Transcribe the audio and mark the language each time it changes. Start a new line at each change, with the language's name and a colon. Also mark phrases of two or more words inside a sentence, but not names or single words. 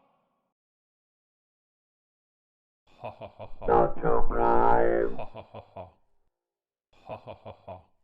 English: Ha ha ha ha. Not to climb. Ha ha ha ha. Ha ha ha ha.